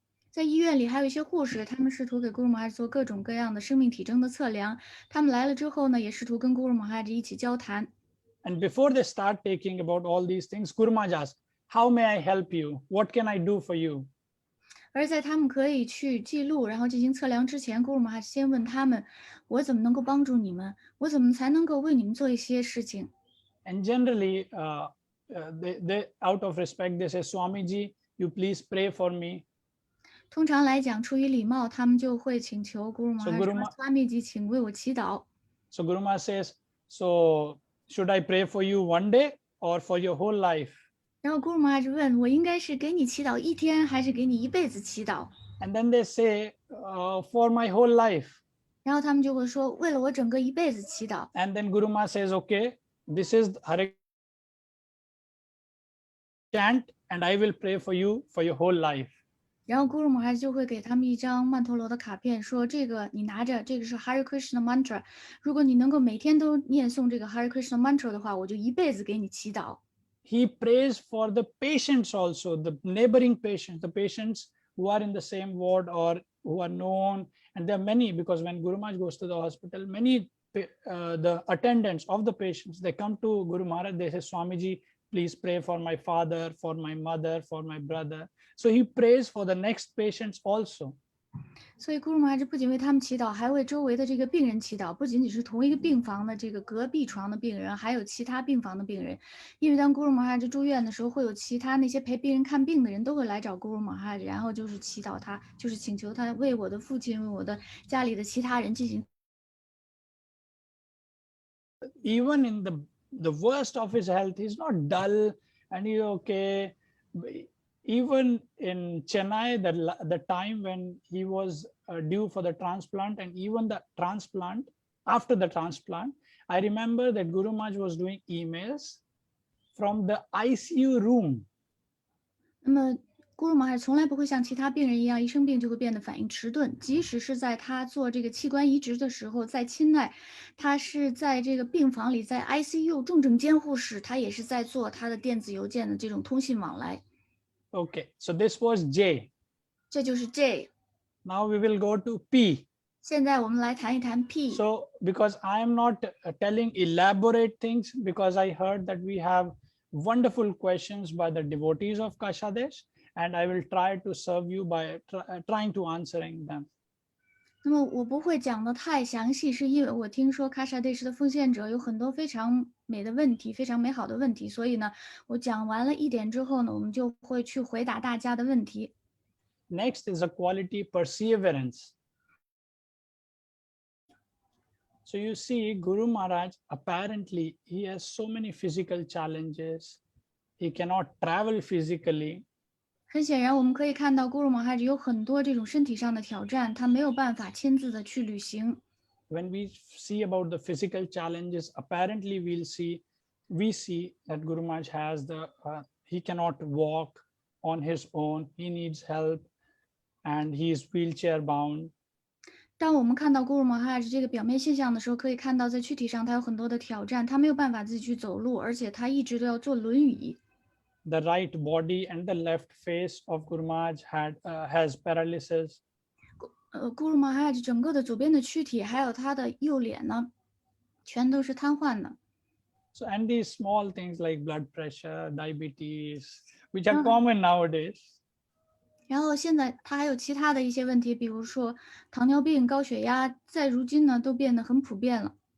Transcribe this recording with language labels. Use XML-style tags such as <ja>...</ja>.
<zh>在医院里还有一些护士，他们试图给 Guru Maharaj 做各种各样的生命体征的测量。他们来了之后呢，也试图跟 Guru Maharaj 一起交谈。</zh> <en>And before they start taking about all these things, Guru Maharaj asks, how may I help you? What can I do for you?</en> <zh>而在他们可以去记录，然后进行测量之前，Guru Maharaj 先问他们：“我怎么能够帮助你们？我怎么才能够为你们做一些事情？”</zh> <en>And generally, they out of respect, they say, Swamiji, you please pray for me.</en> <zh>通常来讲，出于礼貌，他们就会请求 Guru Maharaj 说</zh> <en>Guru</en> <zh>：“Swamiji，请为我祈祷。”</zh> <en>So Guru Maharaj says, so should I pray for you one day or for your whole life?</en> <zh>然后 Guru Maharaj 问我应该是给你祈祷一天，还是给你一辈子祈祷？</zh> <en>And then they say, for my whole life.</en> <zh>然后他们就会说，为了我整个一辈子祈祷。</zh> <en>And then Guru Maharaj says, okay, this is Hare chant and I will pray for you for your whole life.</en> <zh>然后 Guru Maharaj 就会给他们一张曼陀罗的卡片，说这个你拿着，这个是 Hare Krishna mantra。如果你能够每天都念诵这个 Hare Krishna mantra 的话，我就一辈子给你祈祷。</zh> <en>He prays for the patients also, the neighboring patients, the patients who are in the same ward or who are known. And there are many, because when Guru Maharaj goes to the hospital, many the attendants of the patients, they come to Guru Maharaj, they say, Swamiji, please pray for my father, for my mother, for my brother. So he prays for the next patients also.</en> <zh>所以 Guru Maharaj 不仅为他们祈祷，还为周围的这个病人祈祷。不仅仅是同一个病房的这个隔壁床的病人，还有其他病房的病人。因为当 Guru Maharaj 住院的时候，会有其他那些陪病人看病的人都会来找 Guru Maharaj，然后就是祈祷他，就是请求他为我的父亲、为我的家里的其他人进行。</zh> <en>Even in the worst of his health, he's not dull and he's okay. Even in Chennai, the time when he was due for the transplant, and even the transplant, after the transplant, I remember that Guru Maharaj was doing emails from the ICU room.</en> <zh>那么 Guru Maharaj 从来不会像其他病人一样，一生病就会变得反应迟钝。即使是在他做这个器官移植的时候，在钦奈，他是在这个病房里，在 ICU 重症监护室，他也是在做他的电子邮件的这种通信往来。</zh> <en>Okay, so this was J.</en> <zh>这就是 J。</zh> <en>Now we will go to P.</en> <zh>现在我们来谈一谈 P。</zh> <en>So because I am not telling elaborate things, because I heard that we have wonderful questions by the devotees of Kashadesh, and I will try to serve you by trying to answering them.</en> <zh>那么我不会讲的太详细，是因为我听说喀萨 Desh 的奉献者有很多非常美的问题，非常美好的问题，所以呢，我讲完了一点之后呢，我们就会去回答大家的问题。</zh> <en>Next is a quality perseverance. So you see, Guru Maharaj, apparently he has so many physical challenges. He cannot travel physically.</en> <zh>很显然，我们可以看到 Guru Maharaj 有很多这种身体上的挑战，他没有办法亲自的去旅行。</zh> <en>When we see about the physical challenges, apparently we see that Guru Maharaj has he cannot walk on his own. He needs help, and he is wheelchair bound.</en> <zh>当我们看到 Guru Maharaj 这个表面现象的时候，可以看到在躯体上他有很多的挑战，他没有办法自己去走路，而且他一直都要坐轮椅。</zh> <en>The right body and the left face of Guru Maharaj has paralysis.</en> <zh>Guru Maharaj 整个的左边的躯体，还有他的右脸呢，全都是瘫痪的。</zh> <en>So, and these small things like blood pressure, diabetes, which are common nowadays.</en> <zh>然后现在他还有其他的一些问题，比如说糖尿病、高血压，在如今呢都变得很普遍了。</zh>